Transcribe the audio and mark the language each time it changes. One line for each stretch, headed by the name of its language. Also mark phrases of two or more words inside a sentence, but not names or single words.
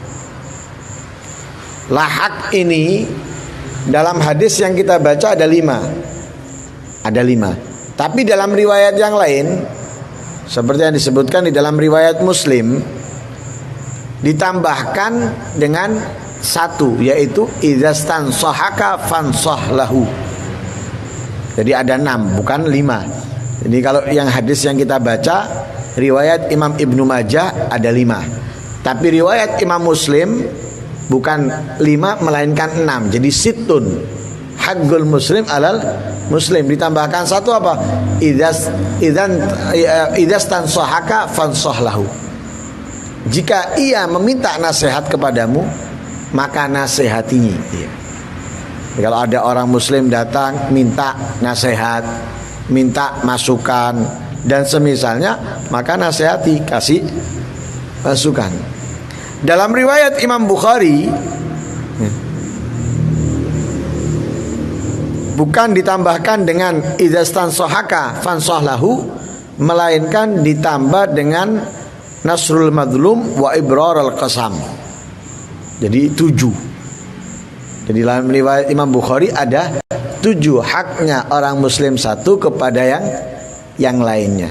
Indonesian: Lah hak ini dalam hadis yang kita baca ada 5. Ada 5. Tapi dalam riwayat yang lain, seperti yang disebutkan di dalam riwayat Muslim, ditambahkan dengan 1, yaitu
Arabic: إذا استنصحك فانصح له.
Indonesian: Jadi ada 6, bukan 5. Jadi kalau yang hadis yang kita baca riwayat Imam Ibnu Majah ada 5. Tapi riwayat Imam Muslim bukan 5 melainkan 6. Jadi situn.
Arabic: حق المسلم على المسلم,
Indonesian: ditambahkan 1 apa?
Arabic: إذا استنصحك فانصح له.
Indonesian: Jika ia meminta nasihat kepadamu, maka nasihatinya. Kalau ada orang muslim datang minta nasihat, minta masukan dan semisalnya, maka nasihati, kasih masukan. Dalam riwayat Imam Bukhari bukan ditambahkan dengan
Arabic: إذا استنصحك فانصح له,
Indonesian: melainkan ditambah dengan
Arabic: نصر المظلوم وإبرار القسم.
Indonesian: Jadi 7. Jadi dalam riwayat Imam Bukhari ada 7 haknya orang muslim satu kepada yang lainnya.